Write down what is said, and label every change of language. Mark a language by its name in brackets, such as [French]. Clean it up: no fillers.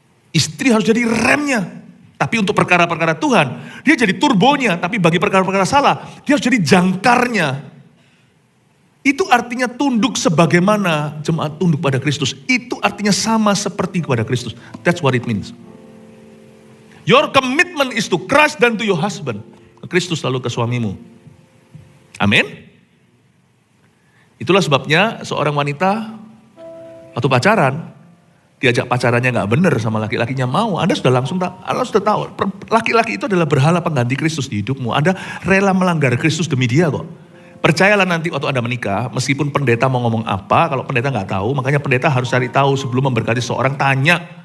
[Indonesian] Istri harus jadi remnya. Tapi untuk perkara-perkara Tuhan, dia jadi turbonya. Tapi bagi perkara-perkara salah, dia harus jadi jangkarnya. Itu artinya tunduk sebagaimana jemaat tunduk pada Kristus. Itu artinya sama seperti kepada Kristus. [English] That's what it means. Your commitment is to Christ dan to your husband. [Indonesian] Ke Kristus lalu ke suamimu. Amin. Itulah sebabnya seorang wanita waktu pacaran, diajak pacarannya gak benar sama laki-lakinya mau. Anda sudah langsung tahu, Anda sudah tahu. Laki-laki itu adalah berhala pengganti Kristus di hidupmu. Anda rela melanggar Kristus demi dia kok. Percayalah nanti waktu Anda menikah, meskipun pendeta mau ngomong apa, kalau pendeta gak tahu, makanya pendeta harus cari tahu sebelum memberkati seorang, tanya.